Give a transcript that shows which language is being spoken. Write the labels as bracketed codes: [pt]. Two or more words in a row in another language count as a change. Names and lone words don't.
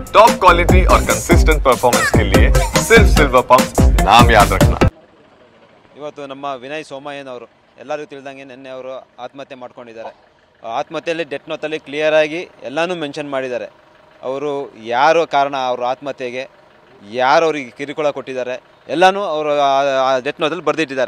[en] top quality [hi] और [en] consistent performance [hi] के लिए सिर्फ सिल्वर पंप नाम याद रखना। [kn] ಇವತ್ತು ನಮ್ಮ ವಿನಯ್ ಸೋಮಯ್ಯನವರು ಎಲ್ಲರಿಗೂ ತಿಳಿದಂಗೆ ನಿನ್ನೆ ಅವರು ಆತ್ಮಹತ್ಯೆ ಮಾಡ್ಕೊಂಡಿದ್ದಾರೆ. ಆತ್ಮಹತ್ಯೆಯಲ್ಲಿ [en] death note [kn] ಕ್ಲಿಯರ್ ಆಗಿ ಎಲ್ಲನೂ ಮೆನ್ಷನ್ ಮಾಡಿದ್ದಾರೆ. ಅವರು ಯಾರು ಕಾರಣ ಅವ್ರ ಆತ್ಮಹತ್ಯೆಗೆ, ಯಾರು ಅವರಿಗೆ ಕಿರುಕುಳ ಕೊಟ್ಟಿದ್ದಾರೆ ಎಲ್ಲನೂ ಅವರು [en] death note [kn] ಬರೆದಿಟ್ಟಿದ್ದಾರೆ.